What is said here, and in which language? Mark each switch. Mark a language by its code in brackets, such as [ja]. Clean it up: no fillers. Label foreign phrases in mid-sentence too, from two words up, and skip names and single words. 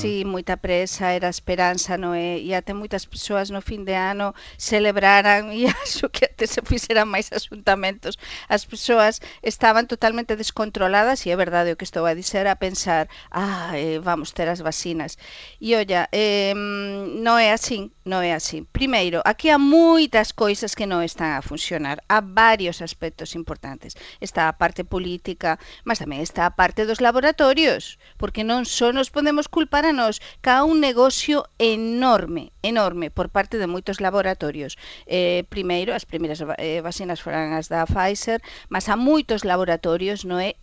[pt] Sim, muita pressa, era esperança, não é? E até muitas pessoas no fim de ano celebraram, e acho que até se fizeram mais ajuntamentos. As pessoas estavam totalmente descontroladas, e é verdade o que estou a dizer, a pensar, vamos ter as vacinas. E olha, não é assim, não é assim. [gl] Primeiro, aquí há muitas coisas que non están a funcionar. Há varios aspectos importantes. Está a parte política, mas tamén está a parte dos laboratorios, porque non só nos podemos culpar a nós, que há un negocio enorme por parte de moitos laboratorios. Primeiro, as primeiras vacinas foran as da Pfizer, mas há moitos laboratorios, non é?